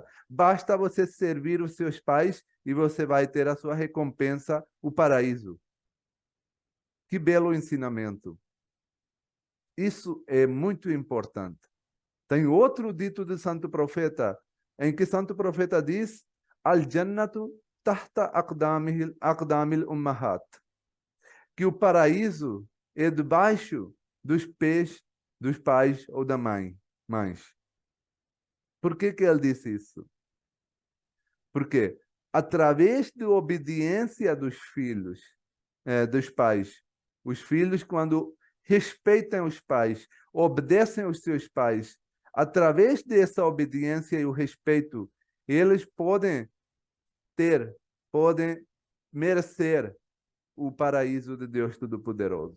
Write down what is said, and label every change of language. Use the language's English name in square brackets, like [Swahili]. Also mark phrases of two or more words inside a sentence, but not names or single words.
[Portuguese] Basta você servir os seus pais e você vai ter a sua recompensa, o paraíso. Que belo ensinamento. Isso é muito importante. Tem outro dito de santo profeta, em que santo profeta diz: [Arabic] الجنة تحت أقدام الأمهات, [Portuguese] que o paraíso é debaixo dos pés dos pais ou da mães. Por que ele disse isso? Porque através da obediência dos filhos, dos pais, os filhos, quando respeitam os pais, obedecem aos seus pais, através dessa obediência e o respeito, eles podem merecer o paraíso de Deus Todo-Poderoso.